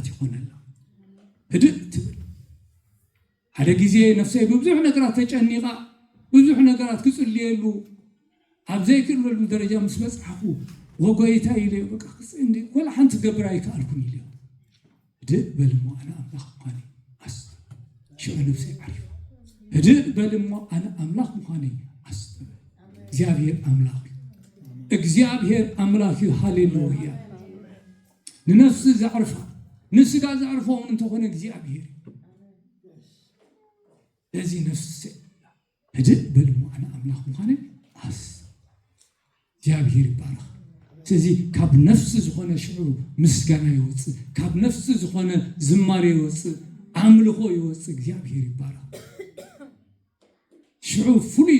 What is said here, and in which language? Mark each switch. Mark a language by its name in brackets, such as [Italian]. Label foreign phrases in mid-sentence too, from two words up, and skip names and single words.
[Tigrinya] ይኾነላ ህድእ ትብል ሓደ ግዜ ነፍሰይ ብብዙሕ ነገራት ተጨኒቓ ብዙሕ ነገራት ክፅልየሉ ኣብ ዘይክእለሉ ደረጃ ምስ በፅሓኹ ወጎይታ ኢለዮ በቃ ክፅንዲ ወላ ሓንቲ ገብር ኣይከኣልኩን ኢለዮ ህድእ በልሞ ኣነ ኣምላኽ ምዃነይ ሽዑ ነፍሰይ ዓሪፉ ህድእ በልሞ ኣነ ኣምላኽ ምዃነይ ኣስተበ እግዚአብሔር አምላክ ሃሌሉያ ንነፍስ ዘዕርፋ ንስጋ ዘዕርፈው እንተሆነ እግዚአብሔር ለዚህ ነፍስ ህድእ በልሞ ኣነ ኣምላኽ ምዃነ ኣስ እግዚአብሔር ይባረኽ ስለዚህ ካብ ነፍስ ዝኾነ ሽዑ ምስጋና ይወፅእ ካብ ነፍስ ዝኾነ ዝማሬ ይወፅእ ኣምልኾ ይወፅእ እግዚአብሔር ይባረኽ ሽዑ ፍሉይ